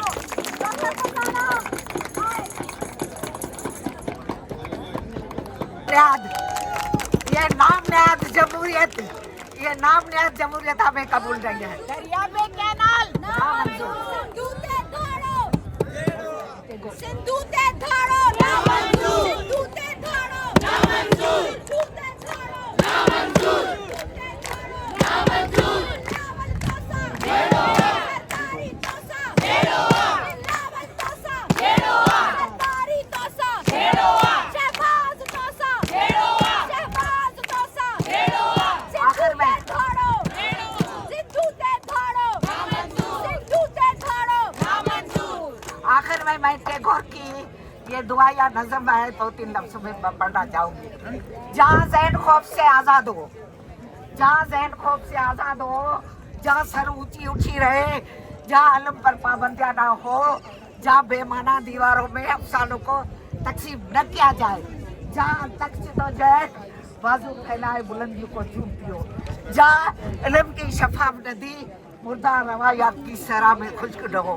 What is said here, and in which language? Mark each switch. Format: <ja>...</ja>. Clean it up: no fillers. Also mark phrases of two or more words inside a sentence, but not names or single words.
<ur>डॉक्टर फरजाना یہ نام نہایت جمہوریت ہمیں قبول نہیں ہے.</ur> <sd>दरिया में कैनाल सिंधु ते धाड़ो ना मंजूर, सिंधु ते धाड़ो ना मंजूर, सिंधु ते धाड़ो ना मंजूर, ना मंजूर, नावल तोसा बेड़ोआ, सरकारी तोसा बेड़ोआ, नावल तोसा बेड़ोआ, सरकारी तोसा बेड़ोआ, शहबाज तोसा बेड़ोआ, शहबाज तोसा बेड़ोआ, आखिर में धाड़ो सिंधु ते धाड़ो ना मंजूर, सिंधु ते धाड़ो ना मंजूर।</sd> <ur>آخر میں میں ٹیگور کی یہ دعا یا نظم ہے، 2-3 لفظوں میں پڑھنا چاہوں گی. جہاں ذہن خوف سے آزاد ہو، جہاں ذہن خوف سے آزاد ہو، جہاں سر اونچی اونچی رہے، جہاں علم پر پابندیاں نہ ہو، جہاں بے معنی دیواروں میں افسانوں کو تقسیم نہ کیا جائے، جہاں تقسید ہو جائے بازو پھیلائے بلندیوں کو چومتی ہو، جہاں علم کی شفاف ندی مردہ روایات کی صحرا میں خشک نہ ہو.</ur>